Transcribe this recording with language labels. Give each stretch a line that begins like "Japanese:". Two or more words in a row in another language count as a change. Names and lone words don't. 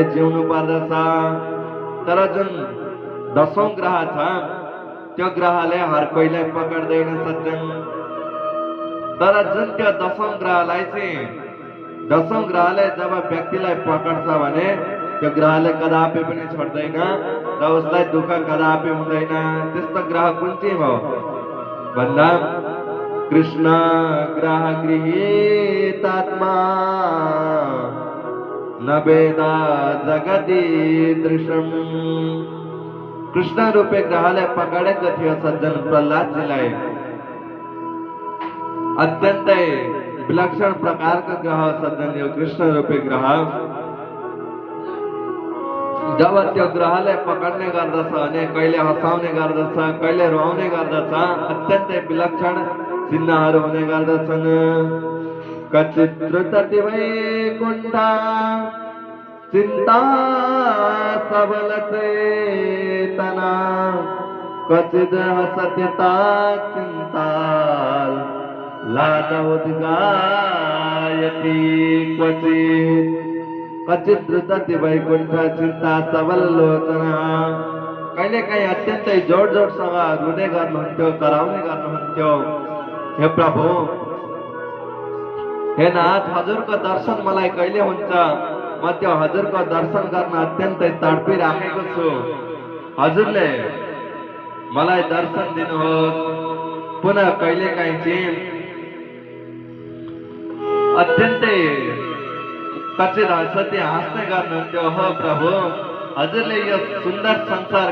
Nepali: जिउनु पर्दछ तर जुन 10औं ग्रह छ त्यो ग्रहले हर कोहीलाई पकड्दैन सज्जन तर जुन त्यो 10औं ग्रहलाई चाहिँ 10औं ग्रहले जब व्यक्तिलाई पकड्छ भने त्यो ग्रहले कदापि पनि छोड्दैन र उसलाई दुःख कदापि हुँदैन त्यस्तो ग्रह कुन चाहिँ हो भन्दा
Sanskrit: कृष्ण ग्रह गृहीतात्मा न वेदा जगति दृश्यम
Nepali: कृष्ण रूपे ग्रहले पकडेको थियो सज्जन प्रहलादजीलाई अत्यन्तै विलक्षण प्रकारको ग्रह सज्जन यो कृष्ण रूपे ग्रह जब त्यो ग्रहले पकड्ने गर्दछ भने कहिले हँसाउने गर्दछ कहिले रुवाउने गर्दछ अत्यन्तै विलक्षण चिन्हहरू हुने गर्दछन्
Sanskrit: कचित् द्रुतति वैकुण्ठा चिन्ता सबल चेतना क्वचिद् हसति चिन्ता लादोद्गायति क्वचित् द्रुतति वैकुण्ठ चिन्ता सबल लोचना
Nepali: कहिलेकाहीँ अत्यन्तै जोड जोडसँग रुने गर्नुहुन्थ्यो कराउने गर्नुहुन्थ्यो हे प्रभु हे नाथ हजुरको दर्शन मलाई कहिले हुन्छ म त्यो हजुरको दर्शन गर्न अत्यन्तै तडपिराखेको छु हजुरले मलाई दर्शन दिनुहोस् पुनः कहिलेकाहीँ चाहिँ अत्यन्तै
Sanskrit: कचित हँसती
Nepali: हाँस्ने गर्नुहुन्थ्यो हो प्रभु हजुरले यो सुन्दर संसार